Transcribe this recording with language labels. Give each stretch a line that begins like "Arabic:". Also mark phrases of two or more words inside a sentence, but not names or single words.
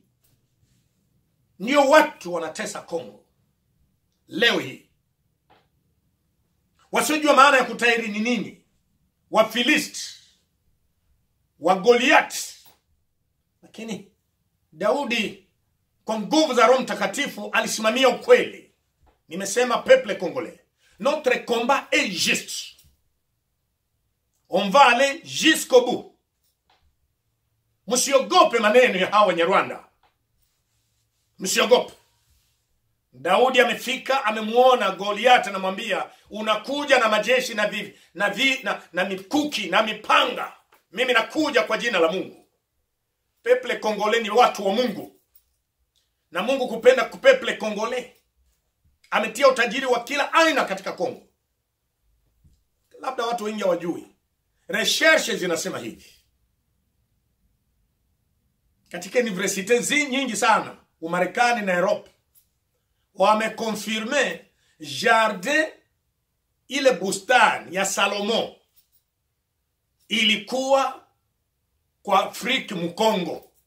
Swahili: Ndio watu wanatesa Kongo leo hii. Wasiojua maana ya kutairi ni nini. Wafilisti, wa Goliath. Lakini Daudi kwa nguvu za Roho Mtakatifu alisimamia ukweli.
French: Nimesema peuple congolais, notre combat est juste. On va aller jusqu'au bout.
Swahili: Msiogope maneno ya hawa Wanyarwanda. Msiogope. Daudi amefika, amemuona Goliath, anamwambia unakuja na majeshi na mikuki na mipanga. Mimi nakuja kwa jina la Mungu.
French: Peuple congolais
Swahili: ni watu wa Mungu. Na Mungu kupenda
French: peuple congolais.
Swahili: Ametia utajiri wa kila aina katika Kongo. Labda watu wengi hawajui. Recherches zinasema hivi. Katika university nyingi sana, Umarekani na Europe, wamekonfirme jardin ile bustani ya Salomon ilikuwa kwa Afrika Mkongo.